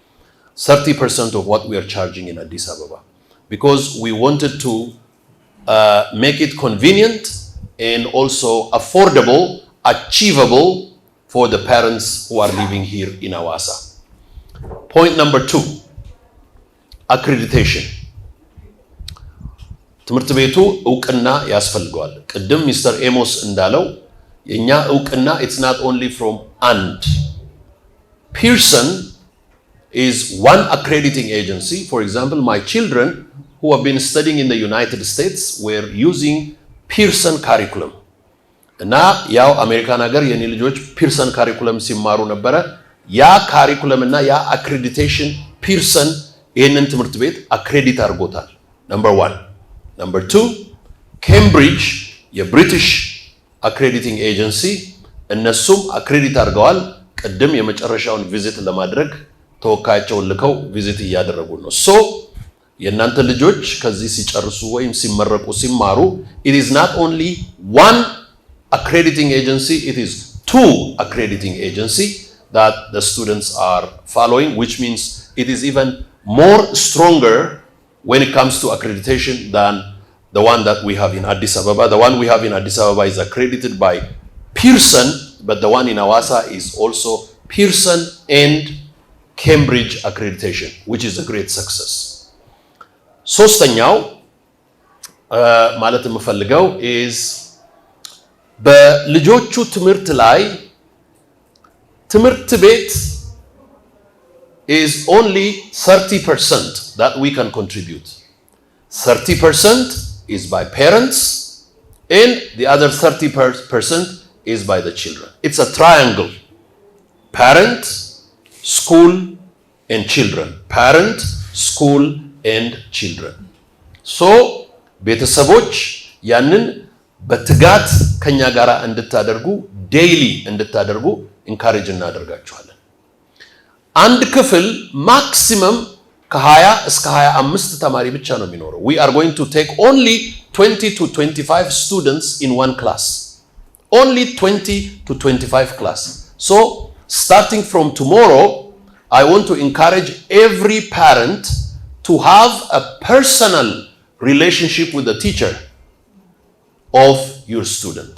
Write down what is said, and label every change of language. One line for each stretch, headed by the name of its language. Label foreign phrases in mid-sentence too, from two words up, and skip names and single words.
English: 30% of what we are charging in Addis Ababa. Because we wanted to make it convenient and also affordable, achievable for the parents who are living here in Hawassa. Point number 2, accreditation.
Amharic: ትምህርት ቤቱ እውቅና ያስፈልገዋል። ቅድም ሚስተር ኤሞስ እንዳለው የኛ እውቅና
English: it's not only from and. Pearson is one accrediting agency. For example, my children who have been studying in the United States were using Pearson curriculum.
Amharic: እና ያው አሜሪካን ሀገር የኔ ልጆች ፒርሰን ካሪኩለም ሲማሩ ነበረ። ያ ካሪኩለም እና ያ አክሬዲቴሽን ፒርሰን ይሄንን ትምህርት ቤት አክሬዲት አድርጎታል። Number 1. Number 2, Cambridge የብሪቲሽ
English: accrediting agency
Amharic: እነሱም አክሬዲት አድርገዋል። ቅድም የመጨረሻውን ቪዚት ለማድረግ ተወካያቸውን ልከው ቪዚት እያደረጉ ነው። ሶ የእናንተ ልጆች ከዚህ ሲጨርሱ ወይም ሲመረቁ ሲማሩ
English: it is not only one accrediting agency, it is 2 accrediting agency that the students are following, which means it is even more stronger when it comes to accreditation than the one that we have in Addis Ababa. The one we have in Addis Ababa is accredited by Pearson, but the one in Hawassa is also Pearson and Cambridge accreditation, which is a great success.
Amharic: ሶስተኛው ማለት የምፈልገው is በልጆቹ ትምህርት ላይ ትምህርት ቤት
English: is only 30% that we can contribute. 30% is by parents and the other 30% is by the children. It's a triangle. Parent, school, and children. Parent, school, and children. So,
Amharic: ቤተሰቦች ያንን በትጋት ከኛ ጋራ እንድታደርጉ ዴይሊ እንድታደርጉ ኢንካሬጅ እናደርጋችኋለን። አንድ ክፍል ማክሲመም ከ20 እስከ 25 ተማሪ ብቻ ነው የሚኖረው.
English: We are going to take only 20 to 25 students in one class. Only 20 to 25 class. So, starting from tomorrow, I want to encourage every parent to have a personal relationship with the teacher of your student.